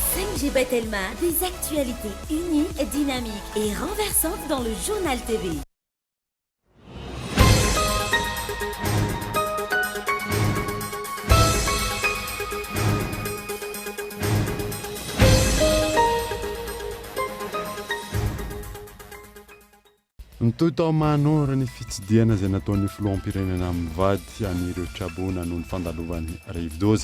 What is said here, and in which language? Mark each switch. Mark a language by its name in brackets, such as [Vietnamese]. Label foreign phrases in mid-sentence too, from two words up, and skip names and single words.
[French] MG Betelma, des actualités uniques, dynamiques et renversantes dans le journal TV. [Malagasy] Nitoy tao manora ny fitsidiana izay nataon'ny filoham-pirenena mivady anireo Trabona noho ny fandalovany rivodôza.